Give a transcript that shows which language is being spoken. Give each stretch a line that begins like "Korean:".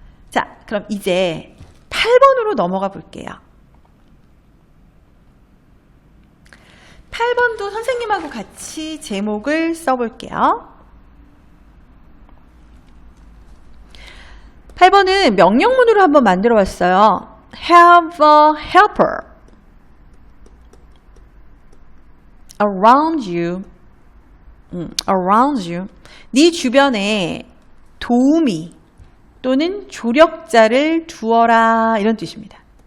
Korean: 자, 그럼 이제 8번으로 넘어가 볼게요. 8번도 선생님하고 같이 제목을 써볼게요. 8번은 명령문으로 한번 만들어 왔어요.
English: have a helper around you. around you.
Korean: 네 주변에 도우미 또는 조력자를 두어라 이런 뜻입니다.